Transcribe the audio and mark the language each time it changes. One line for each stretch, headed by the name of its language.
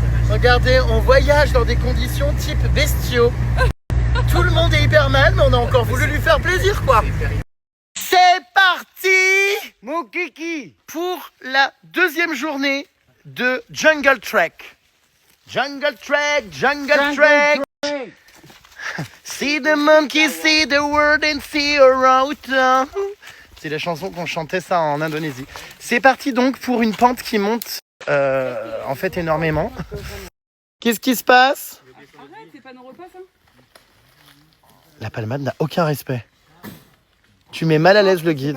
French: Regardez, on voyage dans des conditions type bestiaux. Tout le monde est hyper mal, mais on a encore voulu lui faire plaisir, quoi. C'est parti, mon kiki, pour la deuxième journée de Jungle Trek. Jungle Trek, Jungle Trek.
English: See the monkey, see the world and see around.
French: C'est la chanson qu'on chantait ça en Indonésie. C'est parti donc pour une pente qui monte en fait énormément. Qu'est-ce qui se passe? Arrête, c'est pas nos repas ça. La palmade n'a aucun respect. Tu mets mal à l'aise le guide.